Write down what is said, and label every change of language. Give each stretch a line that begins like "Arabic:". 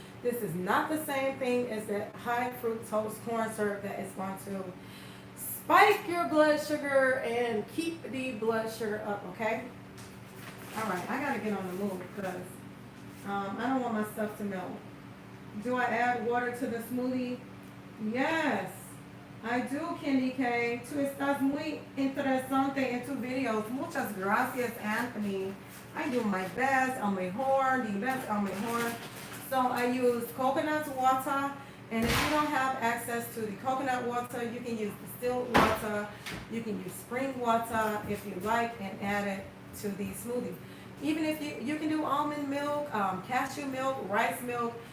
English: This is not the same thing as that high fructose corn syrup that is going to spike your blood sugar and keep the blood sugar up, okay? All right, I gotta get on the move because I don't want my stuff to melt. Do I add water to the smoothie? Yes. I do, Candy K.
Spanish: Tú estás muy interesante en tus videos. Muchas gracias, Anthony.
English: I do my best, el mejor, the best, el mejor. So I use coconut water, and if you don't have access to the coconut water, you can use distilled water. You can use spring water if you like, and add it to the smoothie. Even if you can do almond milk, cashew milk, rice milk.